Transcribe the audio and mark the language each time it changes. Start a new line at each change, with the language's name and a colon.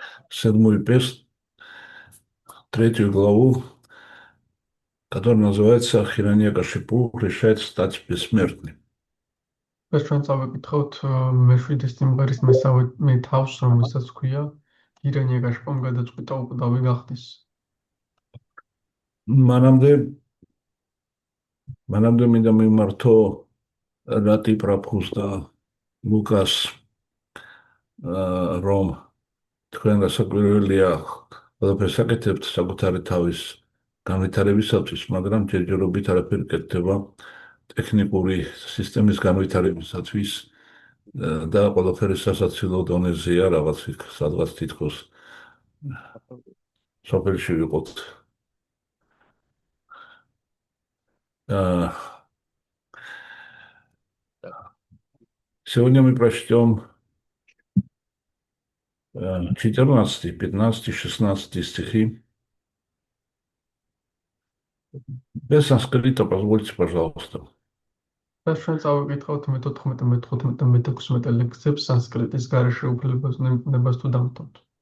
Russian: Седьмую песнь, третью главу, которая называется «Хираньякашипу решает стать бессмертным».
Georgian: ეს ჩვენ წავიკითხავთ მეშვიდე სიმღერის მესამე თავს, რომელსაც ქვია ირანია-გაშპომ გადაწყვიტა უკვდავი გახდეს. მანამდე მანამდე მინდა მიმართო რატი პრაფუს და ლუკას რომ თქვენ გასაკვირველია ყველაფერს აკეთებთ საკუთარი თავის განვითარებისათვის, მაგრამ ჯერჯერობით არაფერი კეთდება ტექნიკური სისტემის განვითარებისათვის და ყველაფერი სასაცილო დონეზეა, რაღაც იქ სადღაც თითქოს სოფელში ვიყოთ.
Russian: Сегодня мы прочтем 14, 15, 16 стихи. Без санскрита, позвольте, пожалуйста.
Georgian: ეს ჩვენ წავიკითხავთ მე-14, მე-15, მე-16 ლექსებს სანსკრიტის გარეშე უფლებას ნებას თუ დამთავრდით.